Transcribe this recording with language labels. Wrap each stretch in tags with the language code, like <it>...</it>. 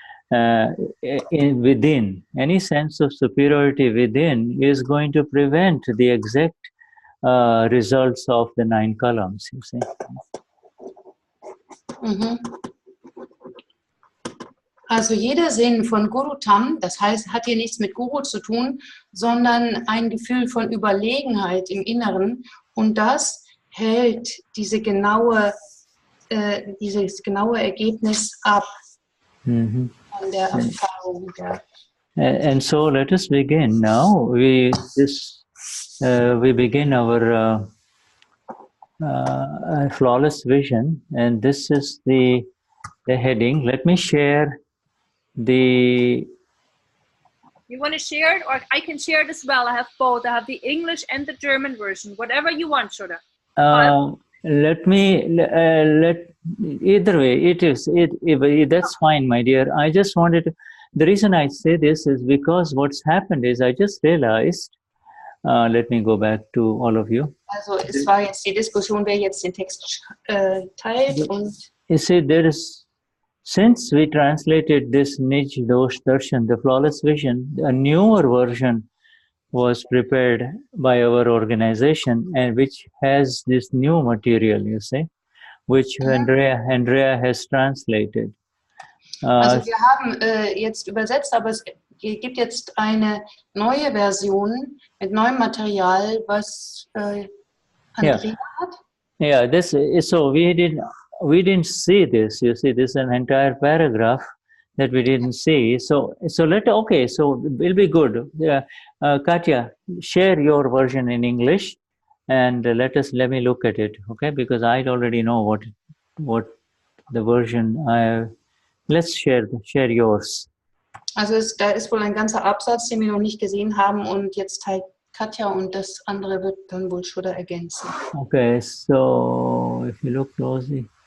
<en>Within, any sense of superiority within is going to prevent the exact results of the 9 columns, you see.</en> <de>Also jeder Sinn von Gurutam, das heißt, hat hier nichts mit Guru zu tun, sondern ein Gefühl von Überlegenheit im Inneren, und das hält dieses genaue Ergebnis ab von der Erfahrung.</de> <en>And so let us begin now. We begin our flawless vision, and this is the heading. Let me share the. You want to share it, or I can share it as well? I have both. I have the English and the German version. Whatever you want, Shuddha. Let either way that's fine, my dear. I just wanted to, the reason I say this is because what's happened is I just realized, let me go back to all of you.</en> <de>Also es war jetzt die Diskussion, wer jetzt den Text teilt. Und</de> <en>you see, since we translated this Nij Dosh Darshan, the flawless vision, a newer version was prepared by our organization, and which has this new material, you see, which Andrea has translated.</en> <de>Also wir haben jetzt übersetzt, aber es gibt jetzt eine neue Version mit neuem Material, was Andrea hat.</de> <en>Yeah, so we didn't see this. You see, this is an entire paragraph that we didn't see. So it'll be good. Katya, share your version in English, and let me look at it, okay? Because I already know what the version let's share yours.</en> <de>Also da ist wohl ein ganzer Absatz, den wir noch nicht gesehen haben, und jetzt teilt Katja, und das andere wird dann wohl Shuddha ergänzen.</de> <en>Okay, so if you look closely.</en>